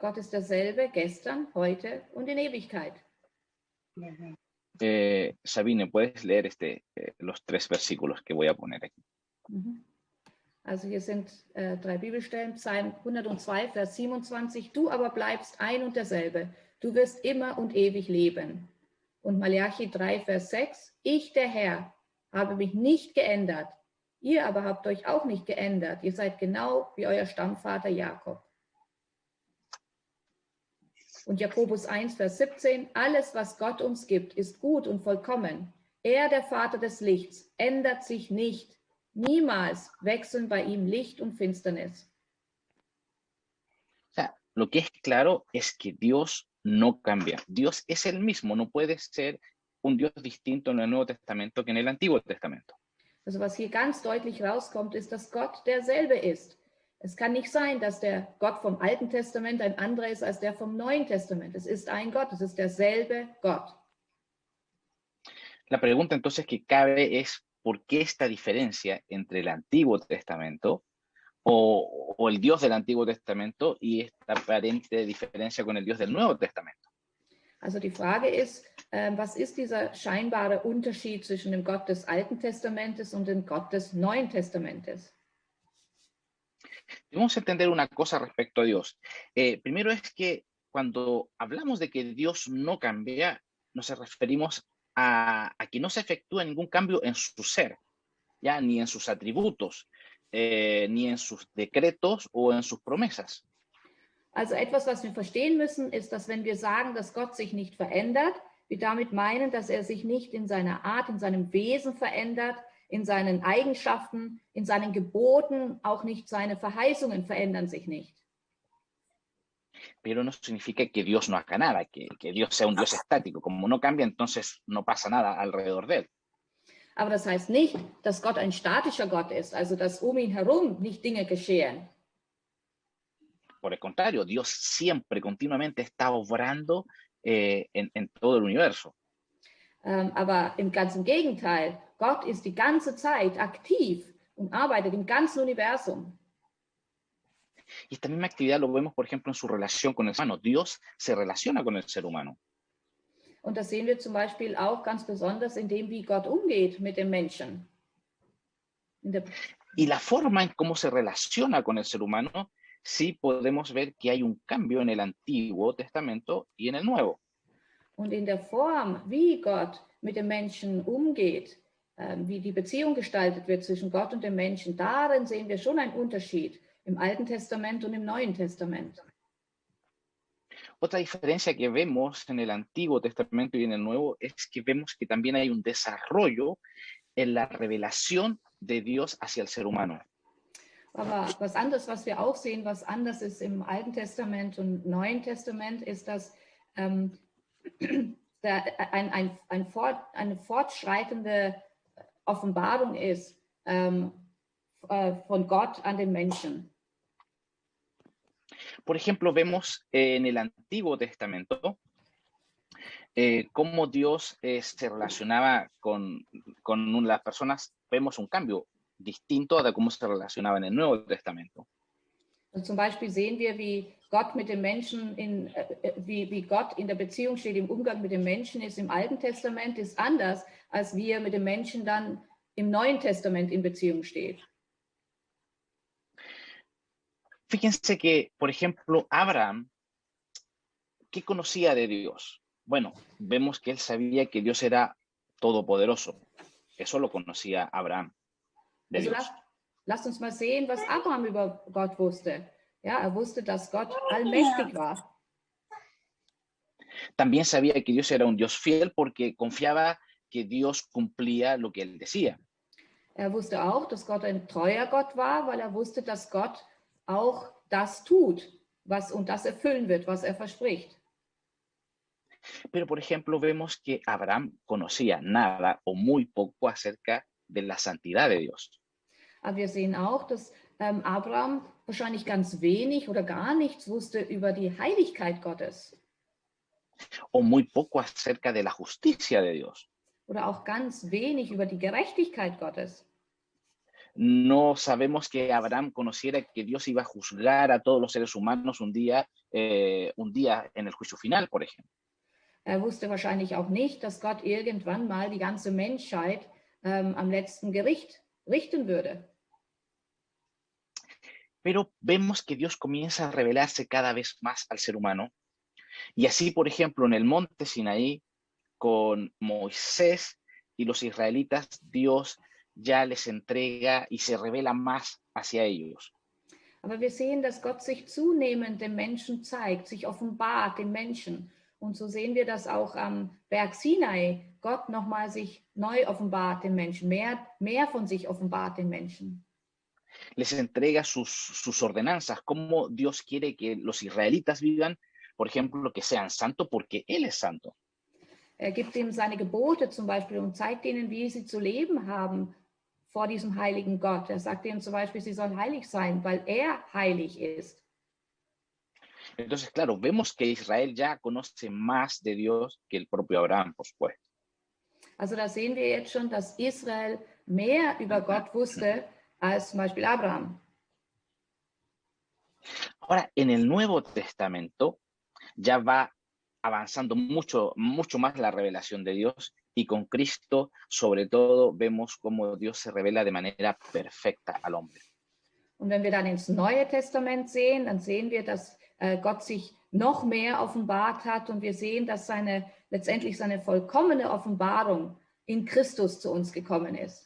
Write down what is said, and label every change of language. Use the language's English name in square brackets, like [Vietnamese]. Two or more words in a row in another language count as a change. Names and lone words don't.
[German] Gott ist derselbe gestern, heute und in Ewigkeit. [Spanish] Sabine, ¿puedes leer los 3 versículos que voy a poner aquí? [German] Also hier sind 3 Bibelstellen, Psalm 102, Vers 27. Du aber bleibst ein und derselbe. Du wirst immer und ewig leben. Und Malachi 3, Vers 6. Ich, der Herr, habe mich nicht geändert. Ihr aber habt euch auch nicht geändert. Ihr seid genau wie euer Stammvater Jakob. Und Jakobus 1, Vers 17. Alles, was Gott uns gibt, ist gut und vollkommen. Er, der Vater des Lichts, ändert sich nicht. Niemals wechseln bei ihm Licht und Finsternis. [Spanish] O sea, lo que es claro es que Dios no cambia. Dios es el mismo, no puede ser un Dios distinto en el Nuevo Testamento que en el Antiguo Testamento. [German] Also was hier ganz deutlich rauskommt, ist, dass Gott derselbe ist. Es kann nicht sein, dass der Gott vom Alten Testament ein anderer ist als der vom Neuen Testament. Es ist ein Gott, es ist derselbe Gott. [Spanish] La pregunta entonces que cabe es, ¿por qué esta diferencia entre el Antiguo Testamento o el Dios del Antiguo Testamento y esta aparente diferencia con el Dios del Nuevo Testamento? [German] Also die Frage ist, was ist dieser scheinbare Unterschied zwischen dem Gott des Alten Testamentes und dem Gott des Neuen Testamentes? [Spanish] Debemos entender una cosa respecto a Dios. Primero es que cuando hablamos de que Dios no cambia, nos referimos a que no se efectúa ningún cambio en su ser, ¿ya? Ni en sus atributos, ni en sus decretos o en sus promesas. [German] Also etwas, was wir verstehen müssen, ist, dass wenn wir sagen, dass Gott sich nicht verändert, wir damit meinen, dass er sich nicht in seiner Art, in seinem Wesen verändert, in seinen Eigenschaften, in seinen Geboten, auch nicht seine Verheißungen verändern sich nicht. [Spanish] Pero no significa que Dios no haga nada, que Dios sea un Dios estático. Como no cambia, entonces no pasa nada alrededor de él. [German] Aber das heißt nicht, dass Gott ein statischer Gott ist, also dass um ihn herum nicht Dinge geschehen. [Spanish] Por el contrario, Dios siempre, continuamente está obrando en todo el universo. [German] Aber im ganzen Gegenteil, Gott ist die ganze Zeit aktiv und arbeitet im ganzen Universum. [Spanish] Y esta misma actividad lo vemos, por ejemplo, en su relación con el ser humano. Dios se relaciona con el ser humano. [German] Und das sehen wir zum Beispiel auch ganz besonders in dem, wie Gott umgeht mit dem Menschen. [Spanish] Y la forma en cómo se relaciona con el ser humano, sí podemos ver que hay un cambio en el Antiguo Testamento y en el Nuevo. [German] Und in der Form, wie Gott mit dem Menschen umgeht, wie die Beziehung gestaltet wird zwischen Gott und dem Menschen, darin sehen wir schon einen Unterschied im Alten Testament und im Neuen Testament. [Spanish] Otra diferencia que vemos en el Antiguo Testamento y en el Nuevo es que vemos que también hay un desarrollo en la revelación de Dios hacia el ser humano. [German] Aber was anderes, was wir auch sehen, was anders ist im Alten Testament und Neuen Testament, ist, dass da eine fortschreitende Offenbarung ist von Gott an den Menschen. [Spanish] Por ejemplo, vemos en el Antiguo Testamento cómo Dios se relacionaba con las personas. Vemos un cambio distinto a cómo se relacionaba en el Nuevo Testamento. [German] Also zum Beispiel sehen wir, wie Gott mit dem Menschen, wie Gott in der Beziehung steht, im Umgang mit dem Menschen ist im Alten Testament, ist anders, als wie er mit dem Menschen dann im Neuen Testament in Beziehung steht. [Spanish] Fíjense que, por ejemplo, Abraham, ¿qué conocía de Dios? Bueno, vemos que él sabía que Dios era todopoderoso. Eso lo conocía Abraham de [German] Also [Spanish] Dios. [German] lasst uns mal sehen, was Abraham über Gott wusste. Ja, er wusste, dass Gott allmächtig war. [Spanish] También sabía que Dios era un Dios fiel porque confiaba que Dios cumplía lo que él decía. [German] Er wusste auch, dass Gott ein treuer Gott war, weil er wusste, dass Gott auch das tut, und das erfüllen wird, was er verspricht. [Spanish] Pero, por ejemplo, vemos que Abraham conocía nada o muy poco acerca de la santidad de Dios. [German] Aber wir sehen auch, dass Abraham wahrscheinlich ganz wenig oder gar nichts wusste über die Heiligkeit Gottes. [Spanish] O muy poco acerca de la justicia de Dios. [German] Oder auch ganz wenig über die Gerechtigkeit Gottes. [Spanish] No sabemos que Abraham conociera que Dios iba a juzgar a todos los seres humanos un día en el juicio final, por ejemplo. [German] Er wusste wahrscheinlich auch nicht, dass Gott irgendwann mal die ganze Menschheit am letzten Gericht richten würde. [Spanish] Pero vemos que Dios comienza a revelarse cada vez más al ser humano. Y así, por ejemplo, en el monte Sinaí, con Moisés y los israelitas, Dios ya les entrega y se revela más hacia ellos. [German] Aber wir sehen, dass Gott sich zunehmend dem Menschen zeigt, sich offenbart dem Menschen. Und so sehen wir, dass auch am Berg Sinai Gott nochmal sich neu offenbart den Menschen, mehr von sich offenbart den Menschen. [Spanish] Les entrega sus ordenanzas, cómo Dios quiere que los israelitas vivan, por ejemplo, que sean santos porque Él es santo. [German] Er gibt ihnen seine Gebote zum Beispiel und zeigt ihnen, wie sie zu leben haben vor diesem heiligen Gott. Er sagt ihnen zum Beispiel, sie sollen heilig sein, weil er heilig ist. [Spanish] Entonces, claro, vemos que Israel ya conoce más de Dios que el propio Abraham, por supuesto. [German] Also da sehen wir jetzt schon, dass Israel mehr über Gott wusste als zum Beispiel Abraham. [Spanish] Ahora, en el Nuevo Testamento ya va avanzando mucho más la revelación de Dios y con Cristo, sobre todo, vemos cómo Dios se revela de manera perfecta al hombre. [German] Und wenn wir dann ins Neue Testament sehen, dann sehen wir, dass Gott sich noch mehr offenbart hat und wir sehen, dass letztendlich seine vollkommene Offenbarung in Christus zu uns gekommen ist.